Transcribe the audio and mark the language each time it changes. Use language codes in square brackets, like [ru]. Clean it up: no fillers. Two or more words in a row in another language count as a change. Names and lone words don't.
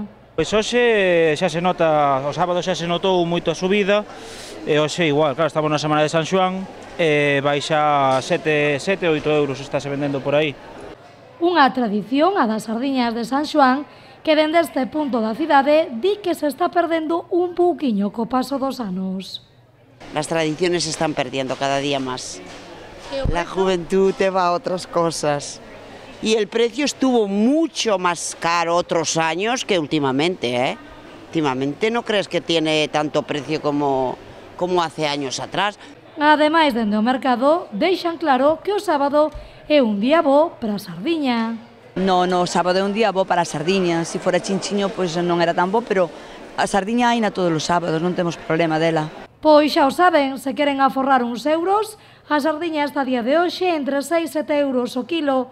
[gl] Pois hoxe xa se nota, o sábado xa se notou moito a subida, e hoxe igual, claro, estamos na semana de San Xoán, e baixa 7-8 euros, está se vendendo por aí. Unha tradición, a das sardiñas de San Xoán, que dende este punto da cidade di que se está perdendo un pouquiño co paso dos anos. [es] Las tradiciones se están perdiendo cada día más. La juventud te va a otras cosas. Y el precio estuvo mucho más caro otros años que últimamente, ¿eh? Últimamente no crees que tiene tanto precio como hace años atrás. [gl] Ademais, dende o mercado, deixan claro que o sábado é un día bo para a sardiña. No sábado é un día bo para a sardiña. Se fora chinchiño, pois non era tan bo, pero a sardiña haina todos os sábados, non temos problema dela. Pois xa o saben, se queren aforrar uns euros, a sardiña está a día de hoxe entre 6 e 7 euros o kilo.